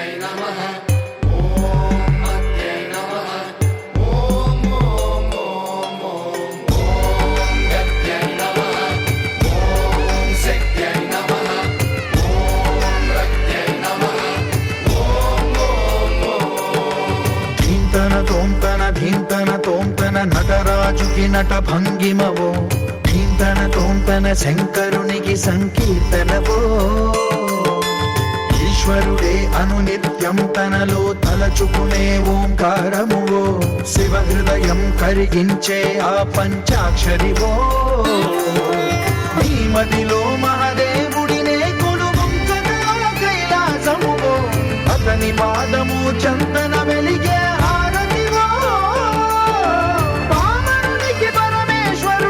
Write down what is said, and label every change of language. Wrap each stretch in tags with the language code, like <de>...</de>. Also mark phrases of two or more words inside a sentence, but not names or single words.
<sa>नमः ॐ मत्यै नमः ॐ ॐ ॐ ॐ गत्यै नमः ॐ शक्त्यै नमः ॐ रक्त्यै नमः</sa> <te>ధీంతన తోంతన ధీంతన తోంతన నటరాజుకి నట భంగిమవో ధీంతన తోంతన శంకరునికి సంకీర్తనవో ఈశ్వరుడే అనునిత్యం తనలో తలచుకునే ఓంకారమువో శివ హృదయం కరిగించే ఆ పంచాక్షరివో నీ మదిలో మహాదేవుడినే కొలువుంచగా కైలాసమువో అతని పాదము చందన వెలిగే హారతివో పామరునికి పరమేశ్వరుడే</te>